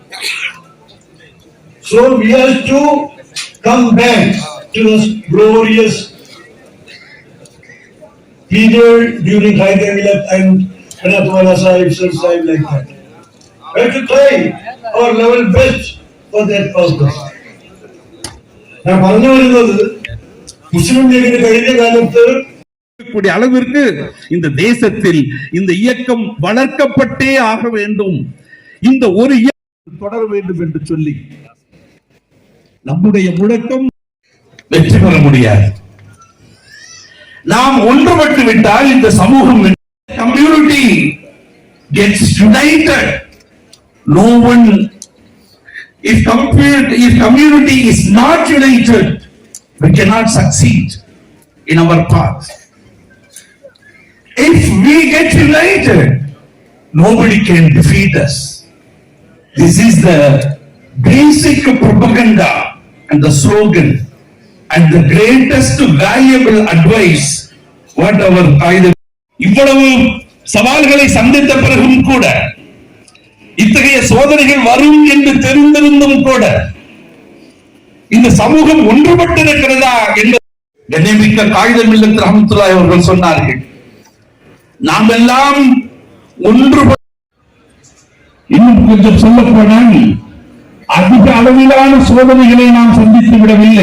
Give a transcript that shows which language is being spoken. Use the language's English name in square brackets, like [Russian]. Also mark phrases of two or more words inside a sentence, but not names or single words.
[English] So we have to come back to this glorious period during Hyder Millat and Anatwala Sahib, Sir Sahib, like that. We have to try our level best for that purpose. [Malayalam] நான் പറഞ്ഞു വരുന്നത് முஸ்லிம் லீഗിന് കഴിഞ്ഞ കാലത്ത് [Tamil] கூடிய அளவிற்கு இந்த தேசத்தில் இந்த இயக்கம் வளர்க்கப்பட்டே ஆக வேண்டும், இந்த ஒரு இயக்கம் தொடர வேண்டும் என்று சொல்லி நம்முடைய முழக்கம் வெற்றி பெற முடியாது. நாம் ஒன்றுபட்டு விட்டால் இந்த சமூகம் [English] community gets united. No one, if community is not united, we cannot succeed in our path. If we get united, nobody can defeat us. This is the basic propaganda and the slogan and the greatest valuable advice what our Qaida. [Tamil] இவ்வளவு சவால்களை சந்தித்த பிறகும் கூட, இத்தகைய சோதனைகள் வரும் என்று தெரிந்திருந்தும் கூட இந்த சமூகம் ஒன்றுபட்டிருக்கிறதா என்று கண்ணியமிக்க காயிதே மில்லத் ரஹ்மத்துல்லாஹி அவர்கள் சொன்னார்கள். நாம் எல்லாம் ஒன்றுபட்டு, இன்னும் கொஞ்சம் சொல்ல போனால் அதிக அளவிலான சோதனைகளை நாம் சந்தித்து விடவில்லை.